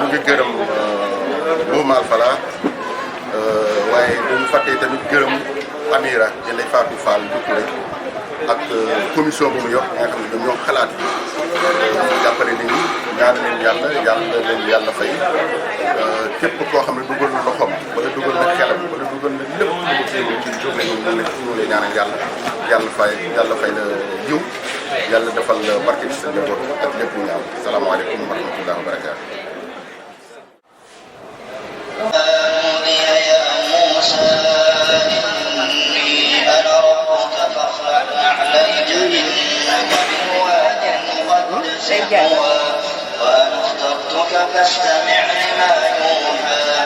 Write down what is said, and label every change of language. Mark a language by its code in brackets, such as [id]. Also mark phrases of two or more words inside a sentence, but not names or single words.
[wo] ngi gërëm mouvement Al Falah waaye dañu fàttee tamit gërëm Amira Ndeye Fatou Fall Doucouré ak commission bu mu yor nga xam ne ñoom ñoo xalaat jàppale nit ñi ñaan leen yàlla fay képp koo xam ne dugal na loxoom wala dugal na xelam wala dugal na lépp lu mu jéem ci journée bi ñu lay ñaanal yàlla fay la yiw yàlla defal barke ci sa njaboot ak lépp lu ñu am [ar] السلام عليكم ورحمة الله وبركاته. يا موسى إني أنا ربك فاخلع وأنا اخترتك فاستمع لما يوحى